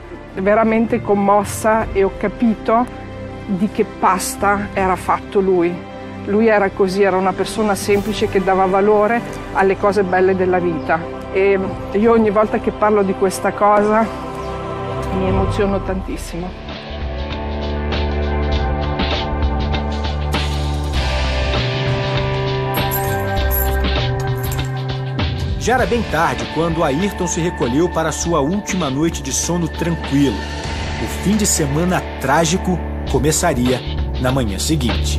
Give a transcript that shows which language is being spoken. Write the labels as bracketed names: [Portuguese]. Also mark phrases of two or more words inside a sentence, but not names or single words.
[Italian] Veramente commossa, e ho capito di che pasta era fatto lui. Lui era così, era una persona semplice che dava valore alle cose belle della vita. E io ogni volta che parlo di questa cosa mi emoziono tantissimo. [Portuguese] Já era bem tarde quando Ayrton se recolheu para sua última noite de sono tranquilo. O fim de semana trágico começaria na manhã seguinte.